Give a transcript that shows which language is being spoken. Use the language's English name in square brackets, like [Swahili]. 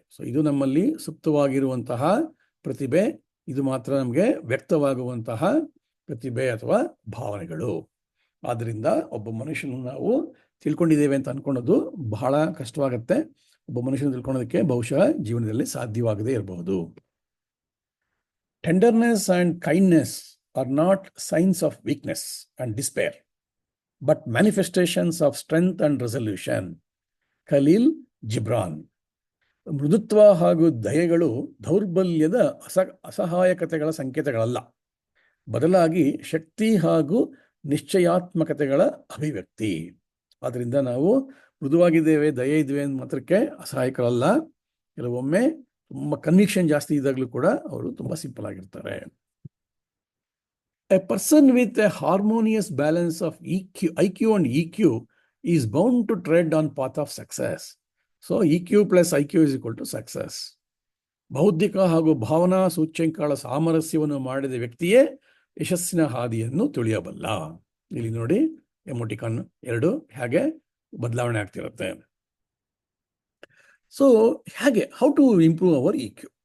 [Kannada] So ಇದು ನಮ್ಮಲ್ಲಿ ಸುಪ್ತವಾಗಿರುವಂತಹ ಪ್ರತಿಭೆ. ಇದು ಮಾತ್ರ ನಮಗೆ ವ್ಯಕ್ತವಾಗುವಂತಹ ಪ್ರತಿಭೆ ಅಥವಾ ಭಾವನೆಗಳು. ಆದ್ದರಿಂದ ಒಬ್ಬ ಮನುಷ್ಯನನ್ನು ನಾವು ತಿಳ್ಕೊಂಡಿದ್ದೇವೆ ಅಂತ ಅನ್ಕೊಳ್ಳೋದು ಬಹಳ ಕಷ್ಟವಾಗುತ್ತೆ. ಒಬ್ಬ ಮನುಷ್ಯನ ತಿಳ್ಕೊಳ್ಳೋದಕ್ಕೆ ಬಹುಶಃ ಜೀವನದಲ್ಲಿ ಸಾಧ್ಯವಾಗದೇ ಇರಬಹುದು. [English] Tenderness and kindness are not signs of weakness and despair, but manifestations of strength and resolution. [Kannada] Khaleel Jibran. ಮೃದುತ್ವ ಹಾಗೂ ದಯೆಗಳು ದೌರ್ಬಲ್ಯದ ಅಸಹಾಯಕತೆಗಳ ಸಂಕೇತಗಳಲ್ಲ, ಬದಲಾಗಿ ಶಕ್ತಿ ಹಾಗೂ ನಿಶ್ಚಯಾತ್ಮಕತೆಗಳ ಅಭಿವ್ಯಕ್ತಿ. ಆದ್ದರಿಂದ ನಾವು ಮೃದುವಾಗಿದ್ದೇವೆ, ದಯೆ ಇದ್ದೇವೆ ಅಂದ ಮಾತ್ರಕ್ಕೆ ಅಸಹಾಯಕರಲ್ಲ. ಕೆಲವೊಮ್ಮೆ ತುಂಬ ಕನ್ವಿಕ್ಷನ್ ಜಾಸ್ತಿ ಇದ್ದಾಗಲೂ ಕೂಡ ಅವರು ತುಂಬ ಸಿಂಪಲ್ ಆಗಿರ್ತಾರೆ. [English] A person with a harmonious balance of IQ and EQ is bound to tread on path of success. So EQ plus IQ is equal to success. [Kannada] ಬೌದ್ಧಿಕ ಹಾಗೂ ಭಾವನಾ ಸೂಚ್ಯಂಕಗಳ ಸಾಮರಸ್ಯವನ್ನು ಮಾಡಿದ ವ್ಯಕ್ತಿಯೇ ಯಶಸ್ಸಿನ ಹಾದಿಯನ್ನು ತುಳಿಯಬಲ್ಲ. ಇಲ್ಲಿ ನೋಡಿ ಎಮೋಟಿಕಾನ್ 2 ಹೇಗೆ ಬದಲಾವಣೆ ಆಗ್ತಿರುತ್ತೆ. [English] so [Kannada] ಹೇಗೆ [English] How to improve our EQ?